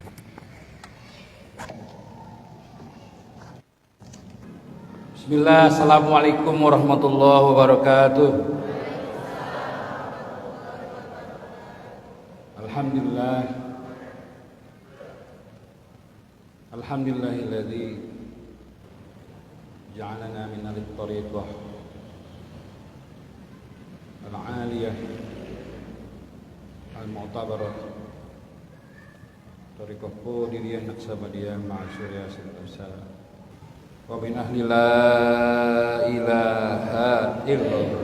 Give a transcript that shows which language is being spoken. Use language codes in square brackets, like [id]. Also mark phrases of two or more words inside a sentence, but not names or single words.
[ar] بسم الله، السلام عليكم ورحمة الله وبركاته. الحمد لله، الحمد لله الذي جعلنا من الطريقة العالية المعتبرة طريقة قادرية نقشبندية معاشورية صلى الله ومن أهل لا إله إلا الله.